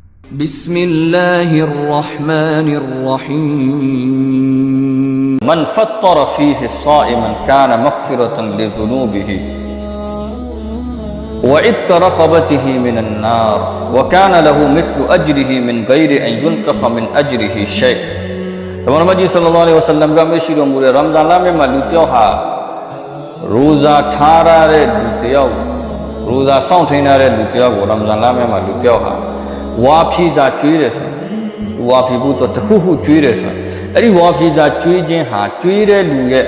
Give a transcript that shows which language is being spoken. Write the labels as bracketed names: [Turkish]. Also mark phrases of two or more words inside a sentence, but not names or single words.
[Arabic] بسم الله الرحمن الرحيم من فطر فيه صائما كان مغفرة لذنوبه وعتق رقبته من النار وكان له مثل أجره من غير أن ينقص من أجره [Burmese] شيء တမန်တော်ကြီးဆလ္လာလဟ်အလိုင်းဝါဆလမ်ကမရှိတော်မူတဲ့ရမ်ဇန်လမ်းမှာလူတယောက်ဟာရိုဇာထားရတဲ့လူတယောက်ရိုဇာစောင့်ထိန်ရတဲ့လူတယောက်ကိုရမ်ဇန်လမ်းမှာလူတယောက်ဟာဝါဖြီစာကျွေးတယ်ဆိုဝါဖြီဖို့တော့တခုခုကျွေးတယ်ဆိုအဲ့ဒီဝါဖြီစာကျွေးခြင်းဟာကျွေးတဲ့လူရဲ့